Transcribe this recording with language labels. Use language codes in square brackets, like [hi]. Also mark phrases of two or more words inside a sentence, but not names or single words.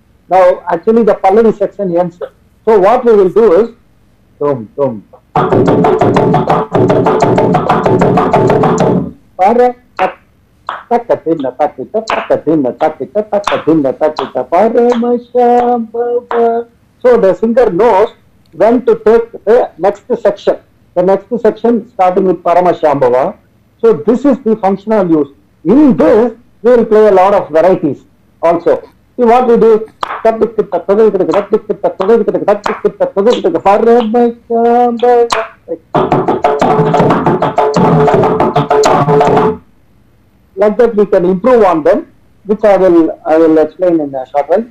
[en] Now, actually, the Pallavi section ends. So, what we will do is, dum, dum. Para, takatina, takita, takatina, takita, takatina, takita, paramashambhava. So, the singer knows when to take the next section. The next section starting with Paramashambhava. So, this is the functional use. In this, we will play a lot of varieties also. See what we do? Like that we can improve on them, which I will explain in a short while.